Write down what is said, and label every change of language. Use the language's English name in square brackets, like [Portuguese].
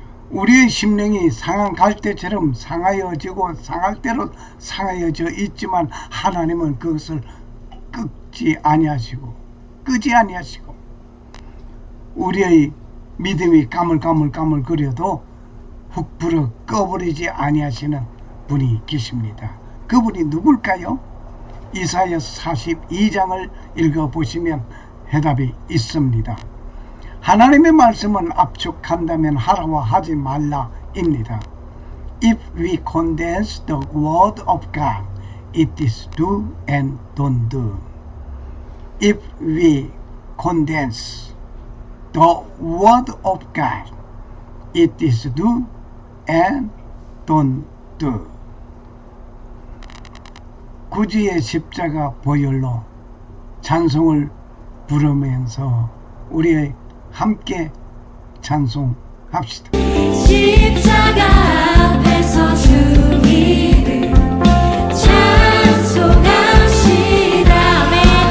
[Korean] 우리의 심령이 상한 갈대처럼 상하여지고 상할 대로 상하여져 있지만 하나님은 그것을 끄지 아니하시고 우리의 믿음이 까물까물거려도 훅 불어 꺼버리지 아니하시는 분이 계십니다. 그분이 누굴까요? 이사야서 42장을 읽어보시면 해답이 있습니다. 하나님의 말씀은 압축한다면 하라와 하지 말라입니다. [English] If we condense the word of God, it is do and don't do. If we condense the word of God, it is do and don't do. [Korean] 구주의 십자가 보혈로 찬송을 부르면서 우리 함께 찬송합시다. 십자가 앞에서 주 이름 찬송합시다. 아멘.